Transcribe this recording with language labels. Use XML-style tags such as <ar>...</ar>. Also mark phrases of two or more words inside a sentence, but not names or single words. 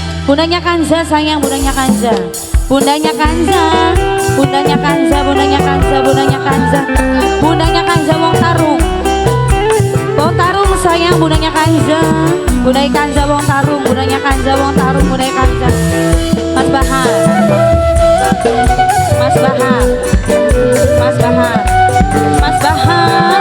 <id>Bundanya Kanza sayang, bundanya Kanza. Bundanya Kanza, bundanya Kanza, bundanya Kanza, bundanya Kanza. Bundanya Kanza</id> <jv>wong tarung. Wong tarung</jv> <id>sayang, bundanya Kanza. Bundanya Kanza</id> <jv>wong tarung,</jv> <id>bundanya Kanza</id> <jv>wong tarung,</jv> <id>bundanya Kanza. Mas Bahar. Mas Bahar. Mas Bahar. Mas Bahar.</id>